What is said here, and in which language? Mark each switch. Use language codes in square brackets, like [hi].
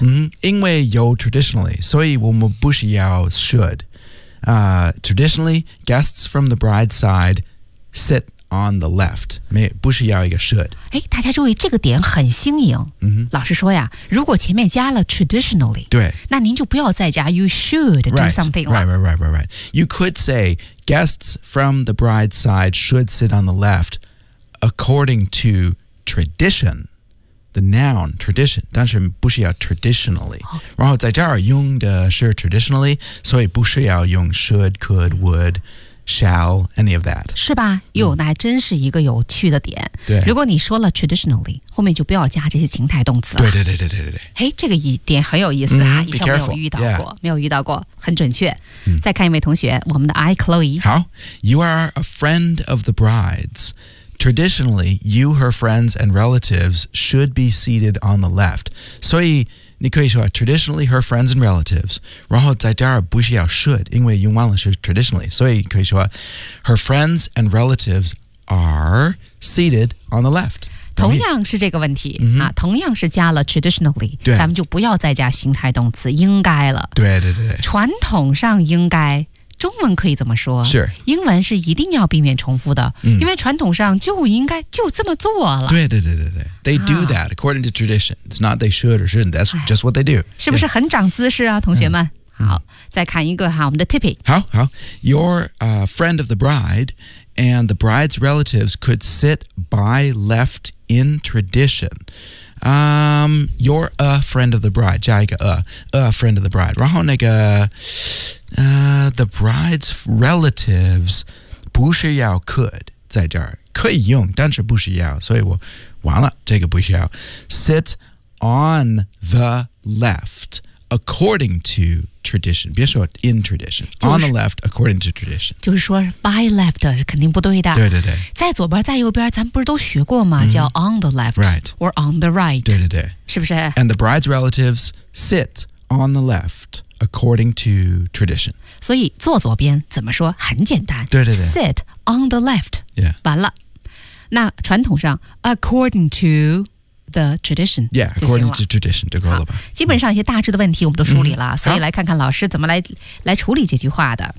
[zh] 嗯、因为有 [en] traditionally [zh] 所以我们不需要 [en] shouldTraditionally, guests from the bride's side sit on the left. [zh] 不需要一个 should. 哎，大家注意，这个点很新颖。 Mm-hmm. 老师说呀，如果前面加了 traditionally, 对，那您就不要再加 you should [en] right, do something 了。Right. You could say guests from the bride's side should sit on the left according to tradition, the noun tradition. [zh] 但是不需要 traditionally. 然后在这儿用的是 traditionally, 所以不需要用 should, could, would, shall, [en] any of that. [zh] 是吧？哟，那还真是一个有趣的点。对。如果你说了 traditionally, 后面就不要加这些情态动词了。对对对对对对。哎，这个一点很有意思啊、 mm-hmm, 以前没有遇到过、 [en] yeah. [zh] 没有遇到过很准确。Mm. 再看一位同学我们的 I, Chloe。 [en] 好 ,You are a friend of the bride's. Traditionally, you, her friends, and relatives should be seated on the left. [zh] 所以你可以说 traditionally her friends and relatives 然后在这儿不需要 should 因为用完了是 traditionally 所以可以说 her friends and relatives are seated on the left 同样是这个问题、 mm-hmm. 啊、同样是加了 traditionally 对咱们就不要再加形态动词应该了对对对传统上应该中文可以怎么说是英文是一定要避免重复的、嗯、因为传统上就应该就这么做了对对对对对 [en] They do that according to tradition It's not they should or shouldn't That's just what they do [zh] 是不是很长姿势啊同学们、嗯、好、嗯、再看一个哈我们的 Tippy [en] 好好 You're a friend of the bride And the bride's relatives could sit by left in tradition You're a friend of the bride [zh] 加一个 [en] a friend of the bride 然后那个 [zh] the bride's relatives 不需要 could 在这儿可以用但是不需要所以我完了这个不需要 sit on the left according to tradition 别说 in tradition、就是、 [en] on the left according to tradition [zh] 就是说 by left 是肯定不对的对对对在左边在右边咱们不是都学过吗、嗯、叫 on the left [en] right or on the right [zh] 对对对是不是 [en] and the bride's relatives sit on the leftAccording to tradition. [zh] 所以坐左边怎么说很简单。对对对。 [en] Sit on the left. Yeah. [zh] 完了。那传统上 according to the tradition. [en] Yeah, according to tradition. [zh] 就够了吧。基本上一些大致的问题我们都梳理了、嗯、所以来看看老师怎么 来处理这句话的。